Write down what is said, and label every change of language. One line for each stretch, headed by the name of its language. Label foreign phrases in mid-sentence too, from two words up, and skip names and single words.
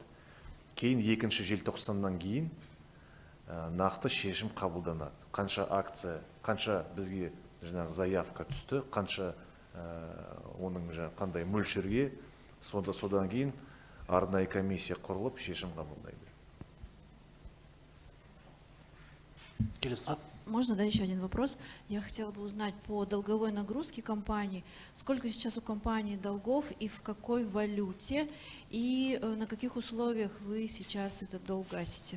Kazakh: Кейін 2 желтоқсаннан кейін нақты шешім қабылданады. Қанша акция, қанша бізге заявка түсті, қанша оның қандай мөлшерге, содан кейін арнайы комиссия құрылып шешім қабылдайды.
Russian: Можно, да, еще один вопрос? Я хотела бы узнать по долговой нагрузке компании, сколько сейчас у компании долгов и в какой валюте, и на каких условиях вы сейчас этот долг гасите?